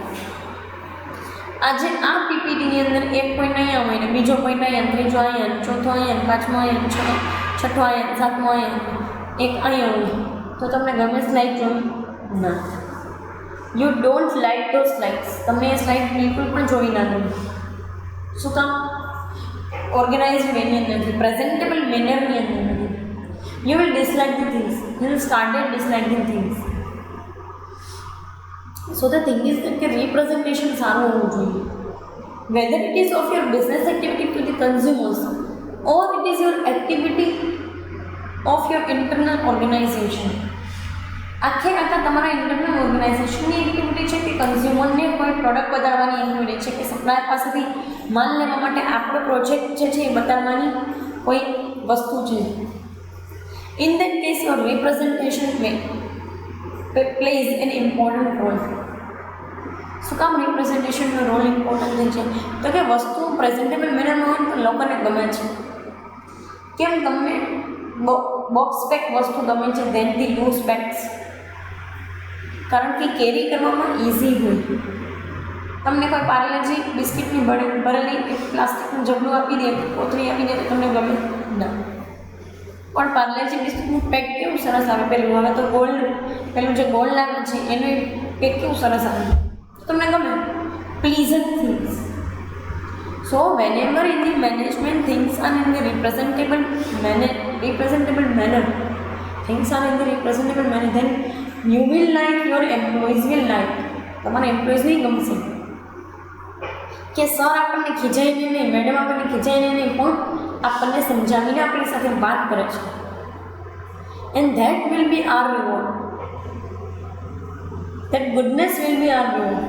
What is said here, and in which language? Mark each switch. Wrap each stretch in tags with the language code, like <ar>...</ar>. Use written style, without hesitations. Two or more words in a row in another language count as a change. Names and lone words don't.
<gu>આજે આ પીપીટીની અંદર એક પોઈન્ટ અહીંયા હોય ને બીજો પોઈન્ટ અહીંયા, ત્રીજો અહીંયા, ચોથો અહીંયા, પાંચમો અહીંયા, છઠ્ઠો અહીંયા, સાતમો અહીંયા, એક અહીંયા હોય તો તમને ગમે સ્લાઇડ જોઈ?</gu> <en>ના. you don't like those slides.</en> <gu>તમને એ સ્લાઇડ બિલકુલ પણ જોઈ ના ગમે. શું કામ?</gu> <en>organized wayની</en> <gu>અંદર નથી,</gu> <en>presentable mannerની</en> <gu>અંદર નથી.</gu> <en>You will dislike the things. You will start disliking things. So the thing is that representation</en> <gu>સારું હોવું જોઈએ.</gu> <en>Whether it is of your business activity to the consumers or it is your activity of your internal organization.</en> <gu>આખે આખા તમારા</gu> <en>internal organizationની</en> <gu>એક્ટિવિટી છે કે કન્ઝ્યુમરને કોઈ પ્રોડક્ટ બતાવવાની એક્ટિવિટી છે કે સપ્લાયર પાસેથી માલ લેવા માટે આપણો પ્રોજેક્ટ જે છે એ બતાવવાની કોઈ વસ્તુ છે.</gu> <en>In that case, your representation plays an important role.</en> <gu>શું કામ</gu> <en>representationનો role important</en> <gu>છે? તો કે વસ્તુ</gu> <en>presentable mannerમાં</en> <gu>હોય તો લોકોને ગમે છે. કેમ તમને</gu> <en>box pack</en> <gu>વસ્તુ ગમે છે</gu> <en>than the loose packs?</en> <gu>કારણ કે કેરી કરવામાં ઇઝી હોય. તમને કોઈ પાર્લેજી બિસ્કિટની ભરેલી એક પ્લાસ્ટિકનું જબલું આપી દે, કોથળી આપી દે તો તમને ગમે ના. પણ પાર્લેજી બિસ્કિટનું પેક કેવું સરસ આવે. પેલું હવે તો પેલું જે ગોલ્ડ આવે છે એનું પેક કેવું સરસ આવે તો તમને ગમે.</gu> <en>pleasant things. સો whenever in the management things are in the representable manner, things are in the representable manner, then you will like, your employees will like.</en> <gu>તમારા એમ્પ્લોઈઝને ગમશે કે સર આપણને ખીજાઈને નહીં, મેડમ આપણને ખીજાઈને નહીં, પણ આપણને સમજાવીને આપણી સાથે વાત કરે છે.</gu> <en>and that will be our reward. that goodness will be our reward.</en>